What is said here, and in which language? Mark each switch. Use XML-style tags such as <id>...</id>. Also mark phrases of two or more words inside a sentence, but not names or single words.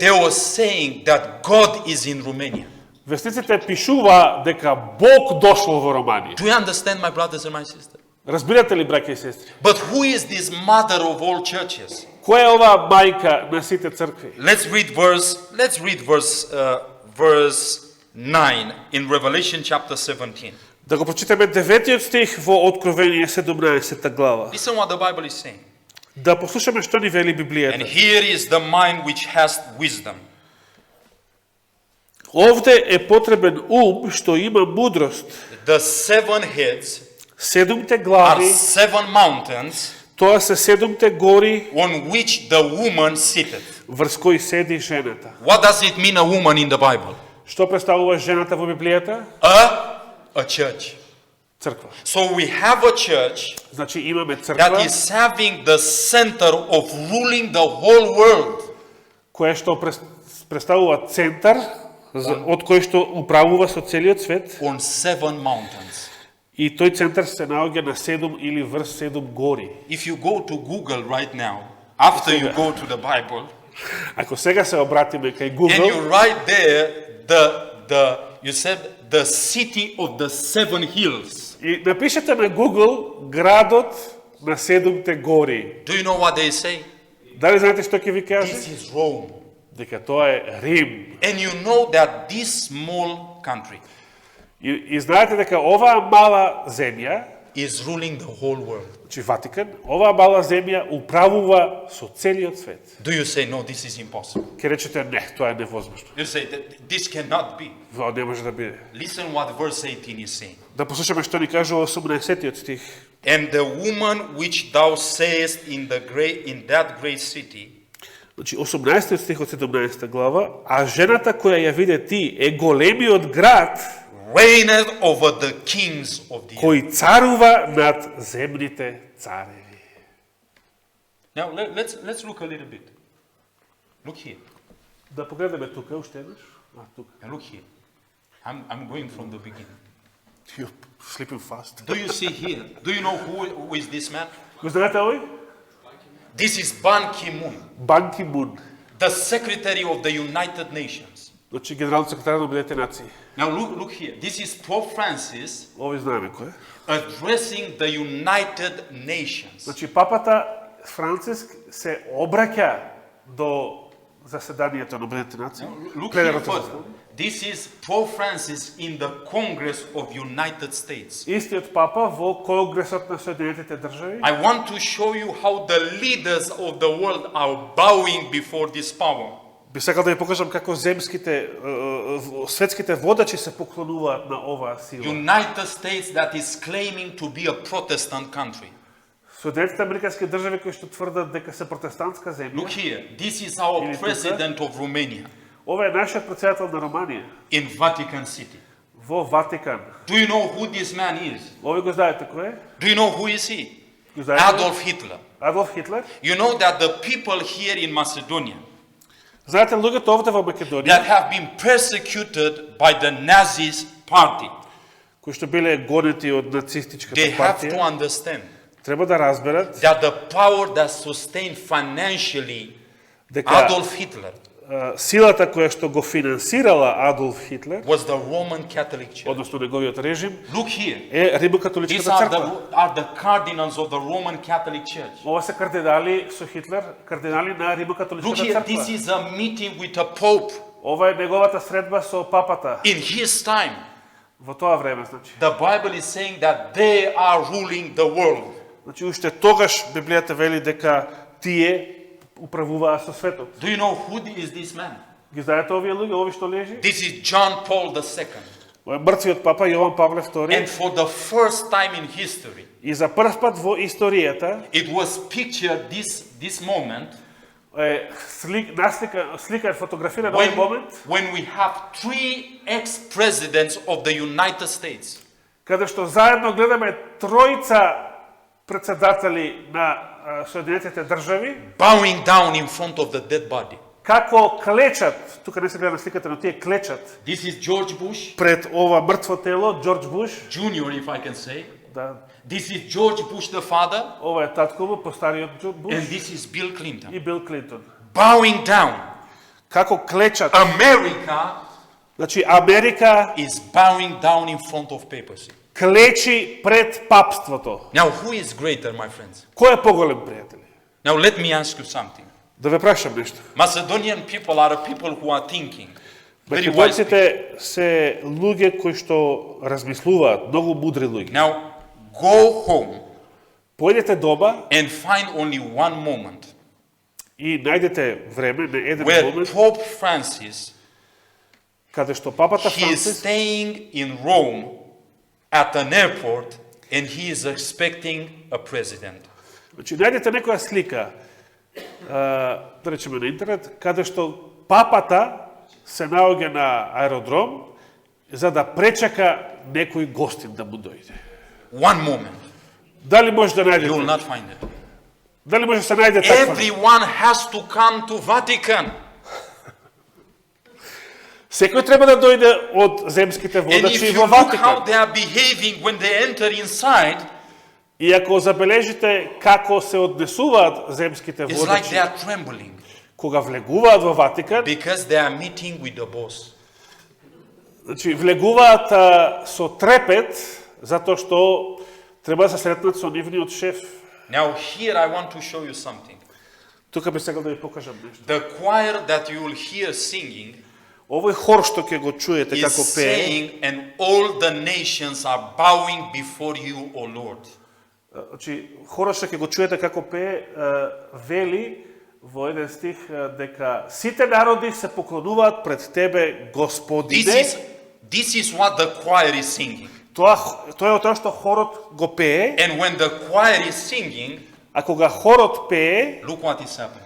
<en>they were saying that God is in Romania.</en> <mk>Вестниците пишува дека Бог дошол во Романија.</mk> <en>Do you understand, my brothers and my sisters?</en> <mk>Разбирате ли, браќа и сестри?</mk> <en>But who is this mother of all churches?</en> <mk>Која е оваа мајка на сите цркви?</mk> <en>Let's read verse 9 in Revelation chapter 17.</en> <mk>Да го прочитаме 9 стих во Откровение 17 глава.</mk> <en>Listen what the Bible is saying.</en> <mk>Да послушаме што ни вели</mk> <en>And</en> <mk>Библијата.</mk> <en>here is the mind which has wisdom.</en> <mk>Овде е потребен ум што има мудрост.</mk> <en>The seven heads</en> <mk>Седумте</mk> <en>are</en> <mk>глави,</mk> <en>seven mountains</en> <mk>тоа се седумте гори</mk> <en>on which the woman sitteth.</en> <mk>врз кои седи жената.</mk> <en>What does it mean, a woman in the Bible?</en> <mk>Што представува жената во Библијата?</mk> <en>A church.</en> <mk>Црква.</mk> <en>So we have a church</en> <mk>Значи имаме</mk> <en>that</en> <mk>црква</mk> <en>is having the center of ruling the whole world.</en> <mk>која што представува центар од кој што управува со целиот свет</mk> <en>On seven mountains.</en> <mk>и тој центар се наоѓа на 7 или врз 7 гори.</mk> <en>If you go to Google right now, after you go to the Bible,</en> <mk>Ако сега се обратиме кај</mk> <en>and</en> <mk>Google,</mk> <en>you write there you said the city of the seven hills.</en> <mk>и напишете на Google градот на 7-те гори.</mk> <en>Do you know what they say?</en> <mk>Дали знаете што ќе ви</mk> <en>This</en> <mk>каже?</mk> <en>is Rome.</en> <mk>Дека тоа е Рим.</mk> <en>And you know that this small country</en> <mk>И знаете дека оваа мала земја,</mk> <en>is ruling the whole world.</en> <mk>значи Ватикан, оваа мала земја управува со целиот свет.</mk> <en>Do you say, no, this is impossible?</en> <mk>Ке речете не, тоа е невозможно.</mk> <en>You say, this cannot be.</en> <mk>Тоа не може да биде.</mk> <en>Listen what verse 18 is saying.</en> <mk>Да послушаме што ни кажува 18-тиот стих.</mk> <en>And the woman which thou sayest in that great city,</en> <mk>Значи 18-тиот стих од 17 глава, а жената која ја виде ти е големиот град</mk> <en>reigneth over the kings of the earth.</en> <mk>кој царува над земните цареви.</mk> <en>Now let's look a little bit. Look here.</en> <mk>Да погледаме тука уште еднаш. Тука.</mk> <en>And look here. I'm going from the beginning. You're sleeping fast. Do you see here? Do you know who is this man?</en> <mk>Го знаете овој?</mk> <en>This is Ban Ki-moon,</en> <mk>Бан Ки Мун.</mk> <en>the secretary of the United Nations.</en> <mk>Значи генералниот секретар на Обединетите нации.</mk> <en>Now look here. This is Pope Francis</en> <mk>Овој знаеме кој е.</mk> <en>addressing the United Nations.</en> <mk>Значи папата Франциск се обраќа до заседанието на Обединетите нации.</mk> <en>Look here</en> <mk>Пленарното</mk> <en>further.</en> <mk>заседание.</mk> <en>This is Pope Francis in the Congress of United States.</en> <mk>Истиот папа во Конгресот на Соединетите држави.</mk> <en>I want to show you how the leaders of the world are bowing before this power.</en> <mk>Би сакал да ви покажам како земските, светските водачи се поклонуваат на оваа сила.</mk> <en>United States that is claiming to be a Protestant country.</en> <mk>Соединетите американски држави кои што тврдат дека се протестантска земја.</mk> <en>Look here. This is our</en> <mk>Или тука.</mk> <en>president of Romania</en> <mk>Ова е нашиот претседател на Романија</mk> <en>in Vatican City.</en> <mk>во Ватикан.</mk> <en>Do you know who this man is?</en> <mk>Овој го знаете кој е?</mk> <en>Do you know who is he?</en> <mk>Го знаете?</mk> <en>Adolf Hitler.</en> <mk>Адолф Хитлер.</mk> <en>You know that the people here in Macedonia</en> <mk>Знаете луѓето овде во Македонија</mk> <en>that have been persecuted by the Nazis party,</en> <mk>кои што биле гонети од нацистичката</mk> <en>they have to</en> <mk>партија,</mk> <en>understand</en> <mk>треба да разберат</mk> <en>that the power that sustained financially</en> <mk>дека</mk> <en>Adolf Hitler</en> <mk>силата која што го финансирала Адолф Хитлер,</mk> <en>was the Roman Catholic Church.</en> <mk>односно неговиот режим,</mk> <en>Look here.</en> <mk>е</mk> <en>These</en> <mk>Римокатоличката</mk> <en>are</en> <mk>црква.</mk> <en>the cardinals of the Roman Catholic Church.</en> <mk>Ова се кардинали со Хитлер, кардинали на</mk> <en>Look</en> <mk>Римокатоличката</mk> <en>here. This</en> <mk>црква.</mk> <en>is a meeting with a pope</en> <mk>Ова е неговата средба со папата</mk> <en>in his time.</en> <mk>во тоа време, значи.</mk> <en>The Bible is saying that they are ruling the world.</en> <mk>Значи уште тогаш Библијата вели дека тие управуваа со светот.</mk> <en>Do you know who is this man?</en> <mk>Ги знаете овие луѓе, ови што лежи?</mk> <en>This is John Paul II.</en> <mk>Ова е мртвиот папа Јован Павле</mk> <en>And</en> <mk>II.</mk> <en>for the first time in history,</en> <mk>И за прв пат во историјата</mk> <en>it was pictured this moment</en> <mk>е слика фотографиран овој момент,</mk> <en>when we have three ex-presidents of the United States</en> <mk>каде што заедно гледаме тројца председатели на Соединетите држави,</mk> <en>bowing down in front of the dead body.</en> <mk>како клечат, тука не се гледа на сликата, но тие клечат</mk> <en>This is George Bush</en> <mk>пред ова мртво тело, Џорџ Буш,</mk> <en>Jr., if I can say.</en> <mk>да,</mk> <en>This is George Bush the father,</en> <mk>ова е татко му, постариот Буш</mk> <en>and this is Bill Clinton.</en> <mk>и Бил Клинтон.</mk> <en>Bowing down.</en> <mk>Како клечат,</mk> <en>America</en> <mk>значи Америка</mk> <en>is bowing down in front of papacy.</en> <mk>клечи пред папството.</mk> <en>Now, who is greater, my friends?</en> <mk>Кој е поголем, пријатели?</mk> <en>Now, let me ask you something.</en> <mk>Да ве прашам нешто.</mk> <en>Macedonian people are people who are thinking very wisely.</en> <mk>Македонците се луѓе кои што размислуваат, многу мудри луѓе.</mk> <en>Now, go home</en> <mk>Појдете дома</mk> <en>and find only one moment</en> <mk>и најдете време на еден</mk> <en>where</en> <mk>момент</mk> <en>Pope Francis,</en> <mk>каде што папата</mk> <en>he is</en> <mk>Францис</mk> <en>staying in Rome at an airport and he is expecting a president.</en> <mk>Значи, најдете некоја слика, да речеме на интернет, каде што папата се наоѓа на аеродром за да пречека некој гостин да му дојде.</mk> <en>One moment.</en> <mk>Дали може да</mk> <en>You will</en> <mk>најдете?</mk> <en>not find it.</en> <mk>Дали може да се најде таква?</mk> <en>Everyone has to come to Vatican.</en> <mk>Секој треба да дојде од земските</mk> <en>And if</en> <mk>водачи</mk> <en>you</en> <mk>во</mk> <en>look how</en> <mk>Ватикан.</mk> <en>they are behaving when they enter inside,</en> <mk>И ако забележите како се однесуваат земските</mk> <en>it's like</en> <mk>водачи</mk> <en>they are trembling</en> <mk>кога влегуваат во Ватикан,</mk> <en>because they are meeting with the boss.</en> <mk>значи влегуваат со трепет затоа што треба да се сретнат со нивниот шеф.</mk> <en>Now here I want to show you something.</en> <mk>Тука би сакал да ви покажам нешто.</mk> <en>The choir that you will hear singing</en> <mk>Овој хор што ќе го чуете</mk> <en>is</en> <mk>како пее,</mk> <en>saying, and all the nations are bowing before you, O Lord.</en> <mk>значи хорот што ќе го чуете како пее, вели во еден стих дека сите народи се поклонуваат пред тебе, Господине.</mk> <en>This is what the choir is singing.</en> <mk>Тоа е тоа што хорот го пее,</mk> <en>And when the choir is singing,</en> <mk>а кога хорот пее,</mk> <en>look what is happening.</en>